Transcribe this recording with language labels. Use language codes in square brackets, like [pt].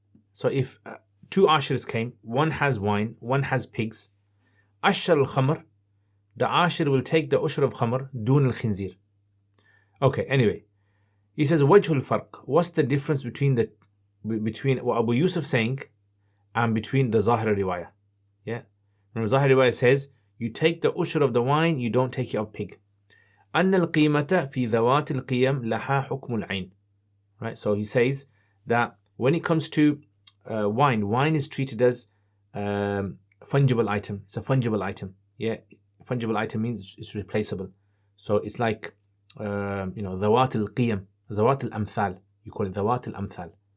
[en] So if two Ashirs came, one has wine, one has pigs, Ashar al-Khamr, the Ashir will take the Ushr of Khamr, dun al-Khinzir. Okay, anyway. He says, Wajhul farq. What's the difference between what Abu Yusuf saying and between the Zahir riwayah? Remember, Zahir riwayah says, you take the Ushr of the wine, you don't take it of pig. [ar] أن القيمة في ذوات القيم لها حكم العين. [en] Right, so he says that when it comes to wine is treated as fungible item. It's a fungible item. Fungible item means it's replaceable. So it's like [ar] ذوات القيم, ذوات الأمثال. [en] You call it [ar] ذوات الأمثال.